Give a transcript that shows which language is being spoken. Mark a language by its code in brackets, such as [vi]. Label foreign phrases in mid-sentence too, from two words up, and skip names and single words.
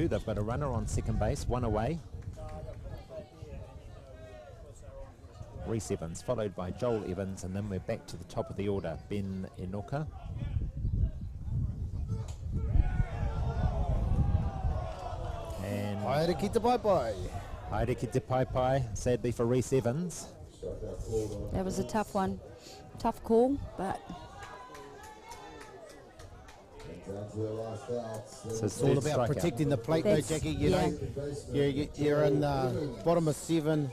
[en] They've got a runner on second base, 1 away. Rhys Evans, followed by Joel Evans, and then we're back to the top of the order. Ben Enoka. And [mi] Haere ki te pai. Haere ki te pai, [en] sadly for Rhys Evans. That was a tough one. Tough call, but... So it's all about protecting the plate though, Jackie. You're in the bottom of 7.